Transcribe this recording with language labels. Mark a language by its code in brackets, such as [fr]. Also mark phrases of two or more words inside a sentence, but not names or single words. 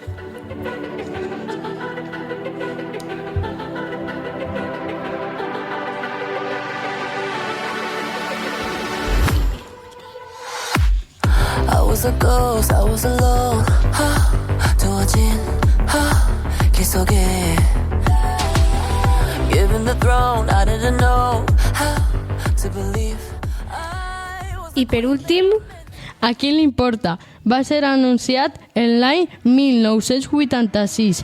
[en] I was a ghost, I was alone. [ko] 두어진 길 속에 [en] Given the throne, I didn't know how to believe. [ca] I per últim, a qui li importa? Va ser anunciat en l'any 1986.